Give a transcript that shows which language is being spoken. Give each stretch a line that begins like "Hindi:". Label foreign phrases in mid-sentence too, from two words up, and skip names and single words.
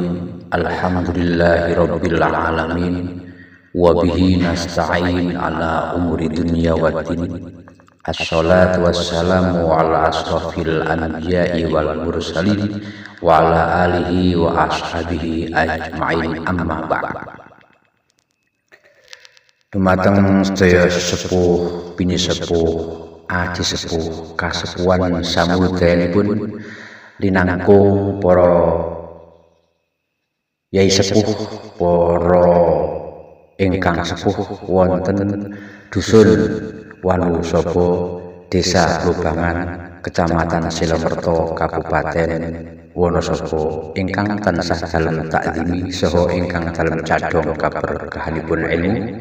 Arabic: الحمد لله رب العالمين. وبه نستعين على أمور الدنيا والدين. والصلاة والسلام على أشرف الأنبياء والمرسلين وعلى آله وأصحابه أجمعين، أما بعد.
Javanese: Dumateng sedaya sesepuh, bini sepuh, aji sepuh, kasepuhan samudayanipun linangkung para yai sepuh, para ingkang sepuh wonten dusun Wanusaba, Desa Lubangan, Kecamatan Silomerto, Kabupaten Wanusaba, ingkang tansah dalem takzimi saha ingkang dalem cadhong kaberkahanipun ilmu.